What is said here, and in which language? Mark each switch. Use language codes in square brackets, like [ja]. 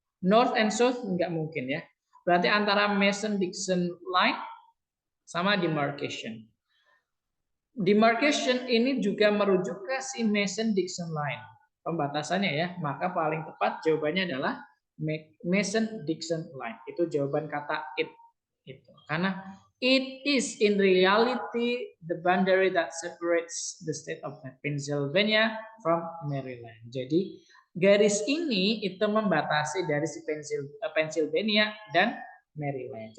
[id] North and South nggak mungkin ya. Berarti antara Mason-Dixon line sama demarcation. Demarcation ini juga merujuk ke si Mason-Dixon line. Pembatasannya ya, maka paling tepat jawabannya adalah Mason-Dixon line. Itu jawaban kata it. Itu. [en] Karena it is in reality the boundary that separates the state of Pennsylvania from Maryland. [id] Jadi garis ini itu membatasi dari si Pennsylvania dan Maryland.